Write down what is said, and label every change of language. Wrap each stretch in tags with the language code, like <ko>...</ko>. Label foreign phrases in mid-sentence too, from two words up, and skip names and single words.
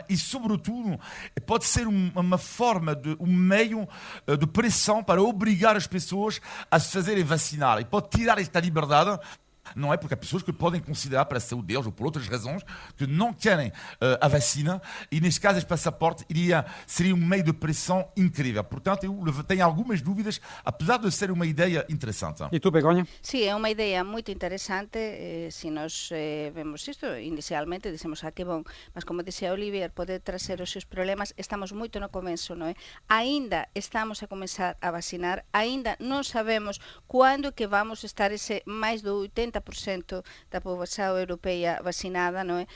<pt>E sobretudo pode ser uma forma, um meio de pressão para obrigar as pessoas a se fazerem vacinar, e pode tirar esta liberdade. Não é? Porque há pessoas que podem considerar, para a saúde deles ou por outras razões, que não querem a vacina, e neste caso este passaporte seria um meio de pressão incrível. Portanto, eu tenho algumas dúvidas, apesar de ser uma ideia interessante. E tu, Begonha?</pt> <gl>Sí, é unha idea moito interesante. Se nós vemos isto, inicialmente dicemos que bom, mas como dixía Olivier, pode trazer os seus problemas. Estamos moito no começo, non é? Ainda estamos a comenzar a vacinar, ainda non sabemos cando que vamos estar ese máis do 80% da poboación europeia vacinada, non é?</gl>